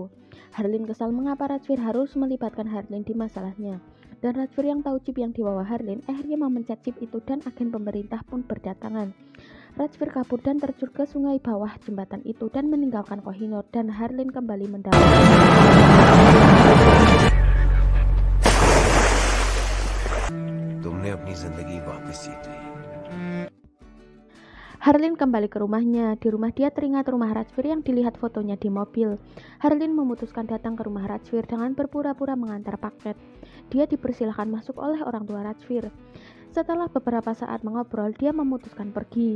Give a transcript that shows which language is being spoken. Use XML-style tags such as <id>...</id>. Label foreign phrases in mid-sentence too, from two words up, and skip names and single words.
<id>Harleen kesal mengapa Rajvir harus melibatkan Harleen di masalahnya. Dan Rajvir yang tahu chip yang dibawa Harleen akhirnya memencet chip itu dan agen pemerintah pun berdatangan. Rajvir kabur dan terjun ke sungai bawah jembatan itu dan meninggalkan Kohinoor, dan Harleen kembali mendapat.</id> <hi>तुमने अपनी जिंदगी वापस जीत ली.</hi> <id>Harleen kembali ke rumahnya. Di rumah dia teringat rumah Rajvir yang dilihat fotonya di mobil. Harleen memutuskan datang ke rumah Rajvir dengan berpura-pura mengantar paket. Dia dipersilahkan masuk oleh orang tua Rajvir. Setelah beberapa saat mengobrol, dia memutuskan pergi.</id>